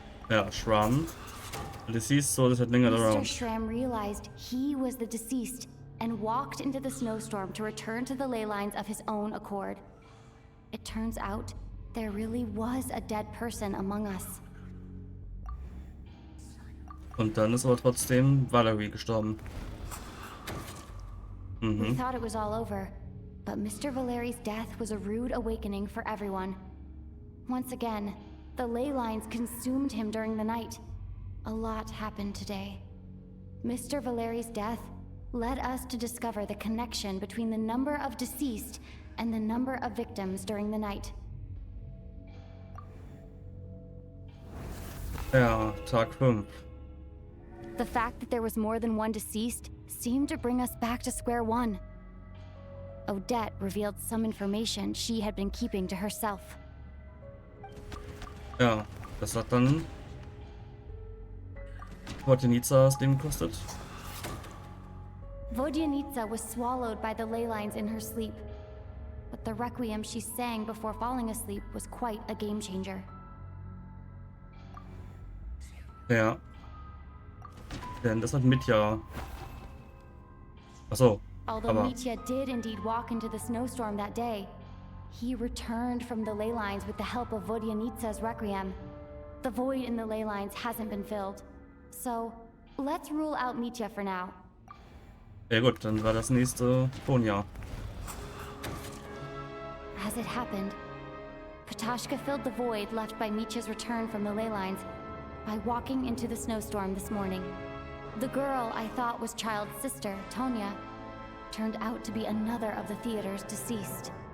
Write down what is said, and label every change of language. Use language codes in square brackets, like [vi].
[de] Ja, Schramm. [en] Deceased soul is lingering Mr. around. Schramm realized he was the deceased and walked into the snowstorm to return to the ley lines of his own accord. It turns out there really was a dead person among us. [de] Und dann ist aber trotzdem Valerie gestorben. [en] We thought it was all over, but Mr. Valeri's death was a rude awakening for everyone. Once again, the ley lines consumed him during the night. A lot happened today. Mr. Valeri's death led us to discover the connection between the number of deceased and the number of victims during the night. [de] Ja, Tag 5. [en] The fact that there was more than one deceased seemed to bring us back to square one. Odette revealed some information she had been keeping to herself. [de] Ja, das hat dann Vodjanica das Leben gekostet. [en] Vodjanica was swallowed by the ley lines in her sleep, but the requiem she sang before falling asleep was quite a game changer. [de] Ja. Denn das hat Mitya. Achso. [en] Although [de] Aber [en] Mitya did indeed walk into the snowstorm that day, he returned from the ley lines with the help of Vodjanica's requiem. The void in the ley lines hasn't been filled. So, let's rule out Mitya for now. [de] ja gut, dann war das nächste Tonja. [en] As it happened, Patashka filled the void left by Mitya's return from the ley lines by walking into the snowstorm this morning. The girl I thought was Child's sister, Tonya, turned out to be another of the theater's deceased.